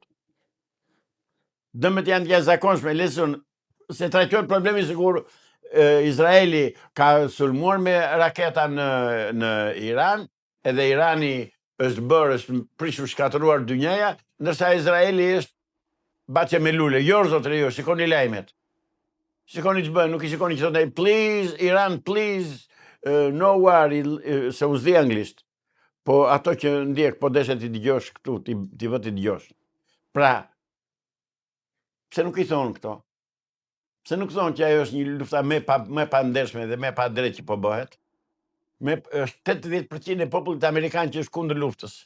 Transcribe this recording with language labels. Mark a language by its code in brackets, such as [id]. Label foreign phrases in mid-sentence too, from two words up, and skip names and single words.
[sq] Dëmët janë të jashtëzakonshme, leson se trajtojnë problemi sikur Izraeli ka sulmuar me raketa në Iran, edhe Irani është prishur shkatëruar dynjaja, ndërsa Izraeli është bache me lule. Jo, zotëri, jo, shikoni lajmet. Shikoni që bënë, nuk i shikoni që thotë, [en] please, Iran, please, no worry, [sq] se u zdi anglisht. Po ato që ndjek, po deshe ti dëgjosh këtu, ti vë ti dëgjosh. Pra, pse nuk i thonë këto? Pse nuk thonë që ajo është një lufta me pa ndershme dhe me pa drejt që po bëhet? Është 80% e popullit amerikan që është kundër luftës.